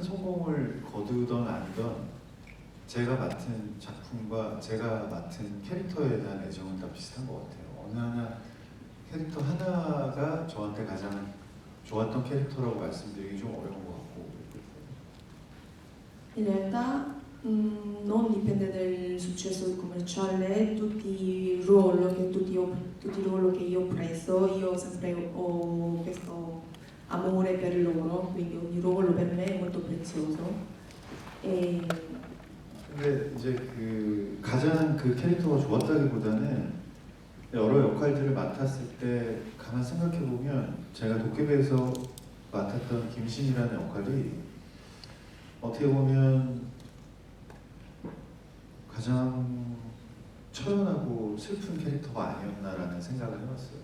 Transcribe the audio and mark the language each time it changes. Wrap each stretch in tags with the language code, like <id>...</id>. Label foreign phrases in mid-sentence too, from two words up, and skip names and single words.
<ko>성공을 거두던 아니던 제가 맡은 작품과 제가 맡은 캐릭터에 대한 애정은 다 비슷한 것 같아요. 어느 하나 캐릭터 하나가 저한테 가장 좋았던 캐릭터라고 말씀드리기 좀 어려운 것 같고</ko> <it>In realtà non dipende dal successo commerciale, tutti i ruoli che io ho preso, io sempre ho questo amore per loro, quindi ogni ruolo per me è molto prezioso. E</it> <ko>근데 이제 그 가장 그 캐릭터가 좋았다기보다는 여러 역할들을 맡았을 때 가만 생각해 보면 제가 도깨비에서 맡았던 김신이라는 역할이 어떻게 보면 가장 처연하고 슬픈 캐릭터가 아니었나라는 생각을 해봤어요.</ko>